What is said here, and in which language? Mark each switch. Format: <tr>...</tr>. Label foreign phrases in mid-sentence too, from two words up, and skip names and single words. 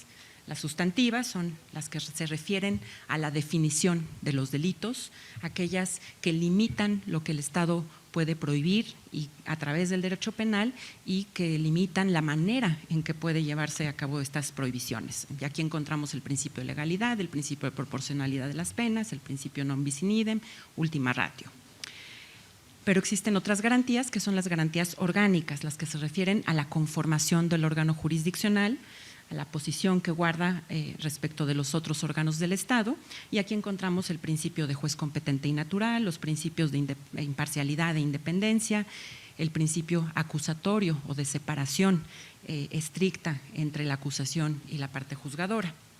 <es>Las sustantivas son las que se refieren a la definición de los delitos, aquellas que limitan lo que el Estado puede prohibir y a través del derecho penal y que limitan la manera en que puede llevarse a cabo estas prohibiciones. Y aquí encontramos el principio de legalidad, el principio de proporcionalidad de las penas, el principio</es> <la>non bis in idem, ultima ratio.</la> <es>Pero existen otras garantías que son las garantías orgánicas, las que se refieren a la conformación del órgano jurisdiccional, a la posición que guarda respecto de los otros órganos del Estado, y aquí encontramos el principio de juez competente y natural, los principios de imparcialidad e independencia, el principio acusatorio o de separación estricta entre la acusación y la parte juzgadora.</es>